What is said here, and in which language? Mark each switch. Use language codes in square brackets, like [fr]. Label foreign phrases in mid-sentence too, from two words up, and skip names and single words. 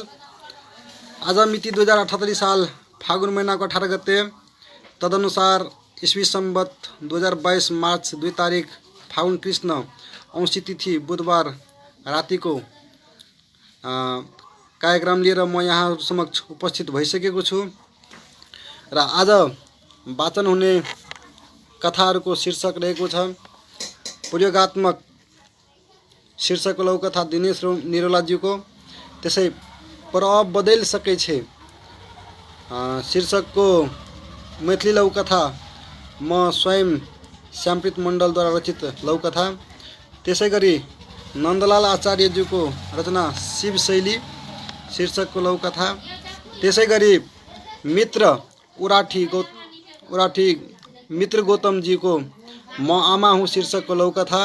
[ne] आज मिति 2078 साल फागुन महिनाको 18 गते, तदनुसार ईस्वी सम्वत 2022 मार्च 2 तारिक फागुन कृष्ण औँसी तिथि बुधबार रातिको कार्यक्रम लिएर म यहाँ समक्ष उपस्थित भइसकेको छु र आज वाचन हुने कथाहरूको शीर्षक रहेको छ प्रयोगात्मक शीर्षकको लौकथा दिनेश निरौलाज्यूको। त्यसै पर अब बदल सकै छे शीर्षकको मैथिली लौकथा म स्वयं श्यामप्रीत मण्डलद्वारा रचित लौकथा। त्यसै गरी नन्दलाल आचार्यज्यूको रचना शिवशैली शीर्षकको लौकथा। त्यसै गरी मित्र उराठी मित्र गौतमजीको म आमा हुँ शीर्षकको लौकथा।